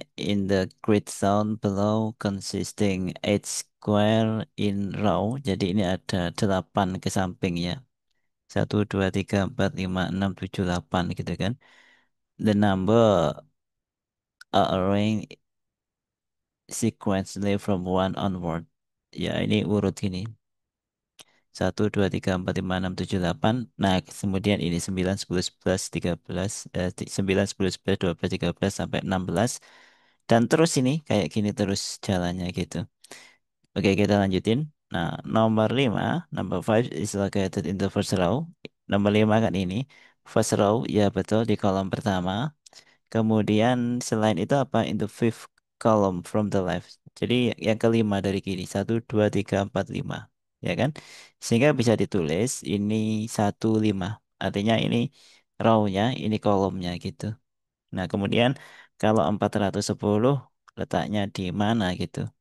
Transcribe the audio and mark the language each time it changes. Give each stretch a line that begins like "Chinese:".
English: In the grid zone below consisting 8 square in row.
Indonesian: Jadi ini ada 8 ke samping ya. 1, 2, 3, 4, 5, 6, 7, 8 gitu kan.
English: The number are arranged sequentially from one onward.
Indonesian: Ya ini urut gini. 1, 2, 3, 4, 5, 6, 7, 8. Nah, kemudian ini 9, 10, 11, 13, 9, 10, 11, 12, 13 sampai 16. Dan terus ini kayak gini terus jalannya gitu. Oke, kita lanjutin. Nah, nomor 5,
English: number 5 is located in the first row.
Indonesian: Nomor 5 kan ini.
English: First row,
Indonesian: ya betul di kolom pertama. Kemudian selain itu apa?
English: In the fifth column from the left.
Indonesian: Jadi yang kelima dari kiri. 1, 2, 3, 4, 5. Ya kan? Sehingga bisa ditulis ini 1, 5. Artinya ini row-nya, ini kolomnya gitu. Nah kemudian kalau 410 letaknya di mana gitu.